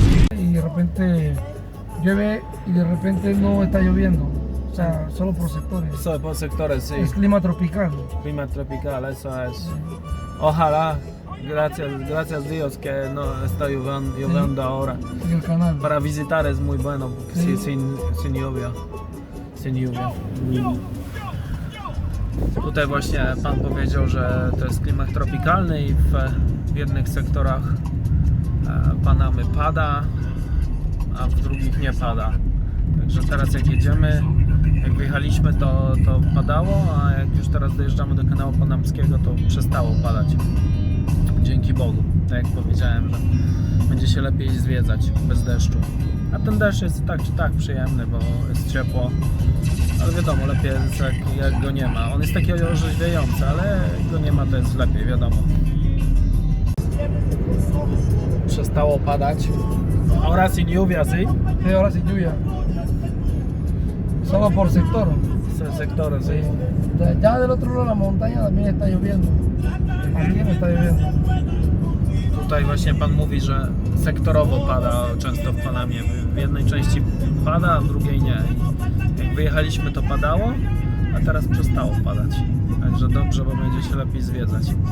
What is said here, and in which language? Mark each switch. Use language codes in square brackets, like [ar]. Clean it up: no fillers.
[es] Y de repente llueve y de repente no está lloviendo, o sea, solo por sectores. [pl] Co, po sektorach, sí. [es] Es clima tropical. Clima tropical, eso es. Ojalá, gracias Dios que no está lloviendo ahora. En el canal. Para visitar es muy bueno, porque sin lluvia. Sin lluvia. [pl] Tutaj właśnie pan powiedział, że to jest klimat tropikalny i w jednych sektorach Panamy pada, a w drugich nie pada. Także teraz jak jedziemy, jak wyjechaliśmy to padało, a jak już teraz dojeżdżamy do kanału panamskiego, to przestało padać. Dzięki Bogu, tak jak powiedziałem, że będzie się lepiej zwiedzać bez deszczu. A ten deszcz jest tak czy tak przyjemny, bo jest ciepło. Ale wiadomo, lepiej jest jak go nie ma. On jest taki orzeźwiający, ale jak go nie ma, to jest lepiej, wiadomo. Przestało padać. [es] Ahora sin lluvia, ¿sí? Sí, ahora sin lluvia. Solo por sector. Sektory, ¿sí? Ya del otro lado de la montaña también está lloviendo. Aquí no está lloviendo. [pl] Tutaj właśnie pan mówi, że sektorowo pada często w Panamie. W jednej części pada, a w drugiej nie. Jak wyjechaliśmy, to padało, a teraz przestało padać. Także dobrze, bo będzie się lepiej zwiedzać.